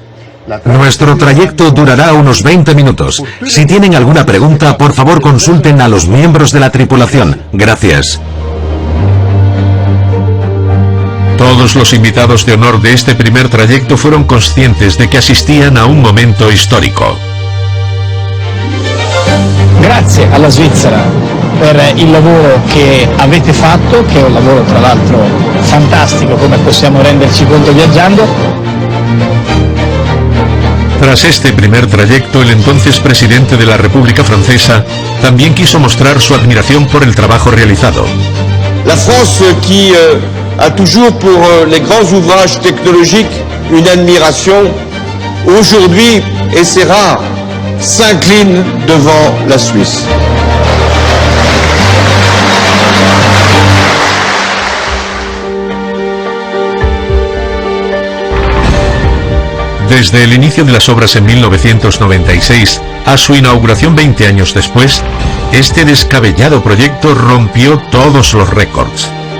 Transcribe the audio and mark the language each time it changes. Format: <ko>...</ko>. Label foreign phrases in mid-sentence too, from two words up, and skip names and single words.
<es>Nuestro trayecto durará unos 20 minutos. Si tienen alguna pregunta, por favor consulten a los miembros de la tripulación. Gracias. Todos los invitados de honor de este primer trayecto fueron conscientes de que asistían a un momento histórico.</es> <it>Grazie alla Svizzera per il lavoro che avete fatto, che è un lavoro tra l'altro fantastico, come possiamo renderci conto viaggiando.</it> <es>Tras este primer trayecto, el entonces presidente de la República Francesa también quiso mostrar su admiración por el trabajo realizado.</es> <fr>La France qui a toujours pour les grands ouvrages technologiques une admiration, aujourd'hui, et c'est rare, s'incline devant la Suisse.</fr> <es>Desde el inicio de las obras en 1996 a su inauguración 20 años después, este descabellado proyecto rompió todos los récords.</es>